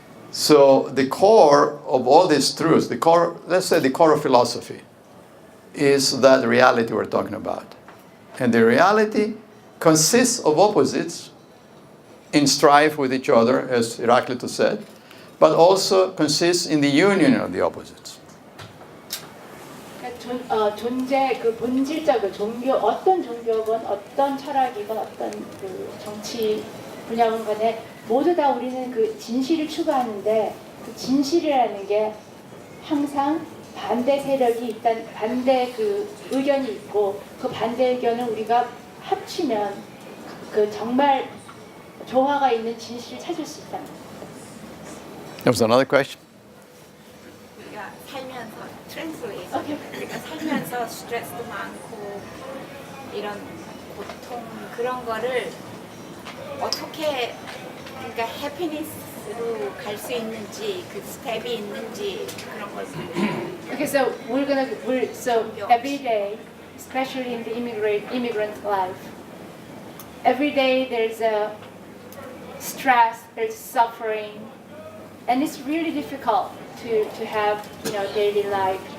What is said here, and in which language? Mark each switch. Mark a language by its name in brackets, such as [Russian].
[English] So the core of all these truths, the core, let's say the core of philosophy, is that reality we're talking about. And the reality consists of opposites in strife with each other, as Heraclitus said, but also consists in the union of the opposites. [Korean] 존재 그 본질적인 종교 어떤 종교건 어떤 철학이건 어떤 그 정치 분야건 간에 모두 다 우리는 그 진실을 추구하는데 그 진실이라는 게 항상 반대 세력이 일단 반대 그 의견이 있고 그 반대 의견을 우리가 합치면 그 정말 조화가 있는 진실을 찾을 수 있다. [English] There was another question? [Korean] 우리가 살면서 트랜스레이션 우리가 살면서 스트레스도 많고 이런 고통 그런 거를 어떻게 그러니까 해피니스로 갈 수 있는지 그 스텝이 있는지 그런 걸 보고. [English] Okay, so so every day, especially in the immigrant life, every day there's a stress, there's suffering, and it's really difficult to have daily life.